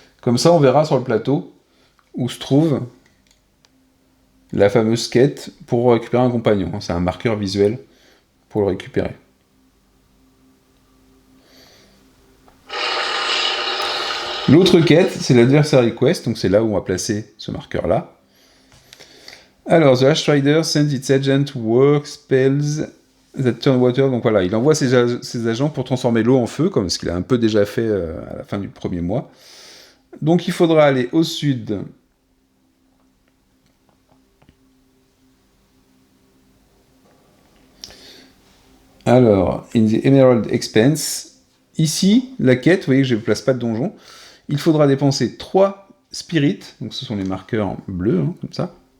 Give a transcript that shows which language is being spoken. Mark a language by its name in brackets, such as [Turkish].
[French] Comme ça, on verra sur le plateau où se trouve la fameuse quête pour récupérer un compagnon. C'est un marqueur visuel pour le récupérer. L'autre quête, c'est l'Adversary Quest, donc c'est là où on va placer ce marqueur-là. [English] Alors, The Ash Rider sends its agent to work spells that turn water. [French] Donc voilà, il envoie ses agents pour transformer l'eau en feu, comme ce qu'il a un peu déjà fait à la fin du premier mois. Donc il faudra aller au sud. Alors, in the Emerald Expanse, ici, la quête, vous voyez que je ne place pas de donjon, il faudra dépenser 3 spirits, donc ce sont les marqueurs bleus, comme ça.